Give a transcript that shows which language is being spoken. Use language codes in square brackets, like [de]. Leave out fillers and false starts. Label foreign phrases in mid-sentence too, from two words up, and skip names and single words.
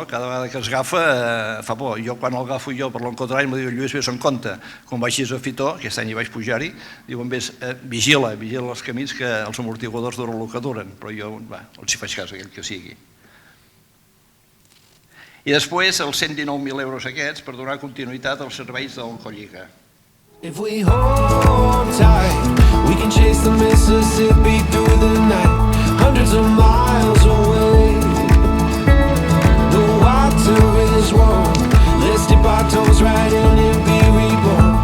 [ca] Cada vegada que es agafa fa por. Jo quan el agafo jo per l'Oncotrail m'ho diu Lluís, vés en compte, quan baixis a Fitó, aquest any hi vaig pujar-hi, diuen vés, vigila els camins que els amortiguadors duren el que duren, però jo els hi faig cas, aquell que sigui. I després els 119.000 euros aquests per donar continuïtat als serveis d'Oncolliga. [en] If we hold tight, we can chase the Mississippi through the night, hundreds of miles away. The water is warm, let's dip our toes right in and be reborn.